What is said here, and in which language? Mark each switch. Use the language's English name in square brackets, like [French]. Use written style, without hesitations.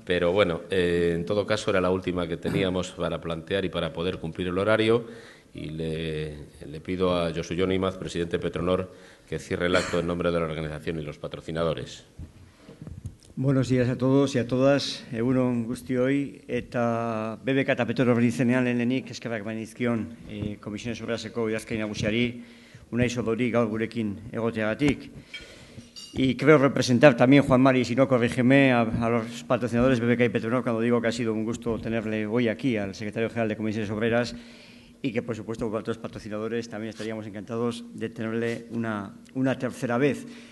[Spanish] Pero bueno, en todo caso era la última que teníamos para plantear y para poder cumplir el horario, y le pido a Josu Jon Imaz, presidente de Petronor, que cierre el acto en nombre de la organización y los patrocinadores. Buenos días a todos y a todas. [Basque] Egunon guztioi eta BBK eta Petronor izenean lehenik eskerrak banizkion Comisiones Obreraseko idazkari nagusiari Unai Sordori gaur gurekin egoteagatik. [Spanish] Y creo representar también, Juan Mari, si no corrígeme, a los patrocinadores BBK y Petronor cuando digo que ha sido un gusto tenerle hoy aquí al secretario general de Comisiones Obreras, y que, por supuesto, con otros patrocinadores también estaríamos encantados de tenerle una tercera vez.